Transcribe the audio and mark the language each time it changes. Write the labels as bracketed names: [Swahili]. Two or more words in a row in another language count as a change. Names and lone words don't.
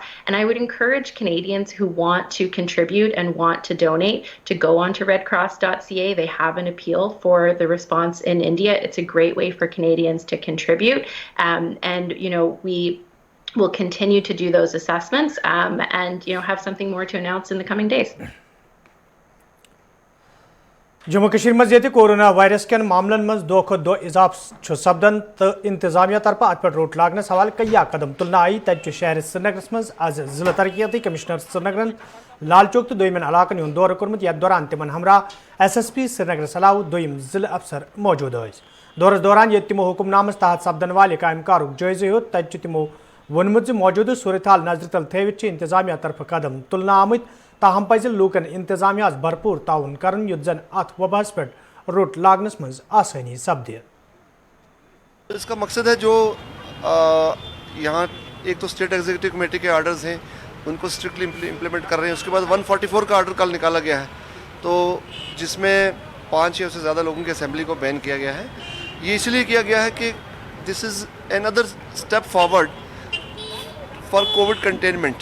[English] And I would encourage Canadians who want to contribute and want to donate to go onto redcross.ca. They have an appeal for the response in India. It's a great way for Canadians to contribute. We will continue to do those assessments and have something more to announce in the coming days. [Kashmiri] जम्मू कश्मीर मज ये [English] corona virus [Kashmiri] कन मामलन मज दो खुद दो इजाफ सपदन तो इंतजामिया तरफ अत पे रोट लागन हवाले कईया कदम तुलना आई तब शहर श्रीनगर मज आज जिला तरक्याती कमिश्नर श्रीनगर लाल चौक तो दोयमन इलाकन हुंद दौर कोरमुत यथ दौरान तिमन हमरा SSP श्रीनगर सलाह दोयम जिला अफसर मौजूद दौरस दौरान ये तिमो हुक्मनामस तहत सपदन वाले काम कारुक जायजे हो तब तिमो वोनमुत मौजूद सूरत हाल नजर तल थवित इंतजामिया तरफ कदम तुलना आमत ताहम पज लूकन इंतजामिया भरपूर ताउन करन युद्ध जन अथ वबास पे रोट लागनस मज आसानी सपदे। [Hindi] इसका मकसद है जो यहाँ एक तो [English] State Executive Committee [Hindi] के आर्डर्स हैं उनको [English] strictly implement [Hindi] कर रहे हैं। उसके बाद 144 का आर्डर कल निकाला गया है, तो जिसमें 5 या उससे ज़्यादा लोगों की असेंबली को बैन किया गया है। ये इसलिए किया गया है कि [English] this is another step forward for COVID containment.